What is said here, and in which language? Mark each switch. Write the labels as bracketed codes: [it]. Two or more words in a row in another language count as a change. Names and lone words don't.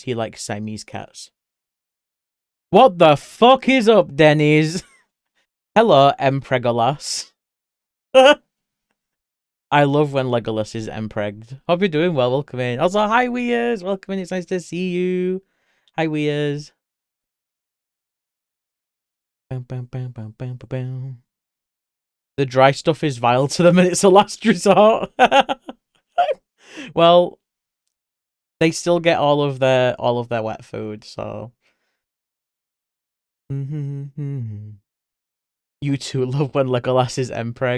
[en] He likes Siamese cats. What the fuck is up, Denny's? Hello, Empregolas. I love when Legolas is empregged. Hope you're doing well. Welcome in. Also, hi, Weers. Welcome in. It's nice to see you. Hi, Weers. Bam, bam, bam, bam, bam, bam, bam. The dry stuff is vile to them and it's a last resort. Well, they still get all of their wet food, so. You two love when Legolas is empreg.